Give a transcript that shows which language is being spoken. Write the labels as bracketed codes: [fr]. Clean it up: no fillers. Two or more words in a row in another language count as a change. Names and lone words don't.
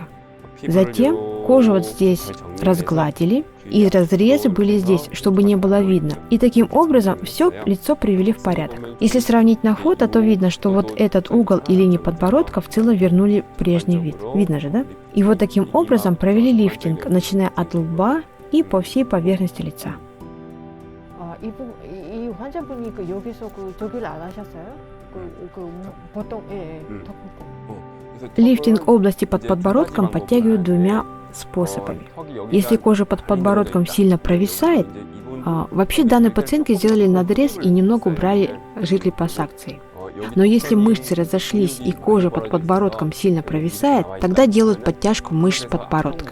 [ru] Затем кожу вот здесь разгладили, и разрезы были здесь, чтобы не было видно. И таким образом все лицо привели в порядок. Если сравнить на фото, то видно, что вот этот угол и линии подбородка в целом вернули прежний вид. Видно же, да? И вот таким образом провели лифтинг, начиная от лба и по всей поверхности лица. [ko] 이 환자분이 여기서 저기를 안 하셨어요? 보통 [ru] Лифтинг области под подбородком подтягивают двумя способами. Если кожа под подбородком сильно провисает, вообще данной пациентке сделали надрез и немного убрали жид липосакции. Но если мышцы разошлись и кожа под подбородком сильно провисает, тогда делают подтяжку мышц подбородка.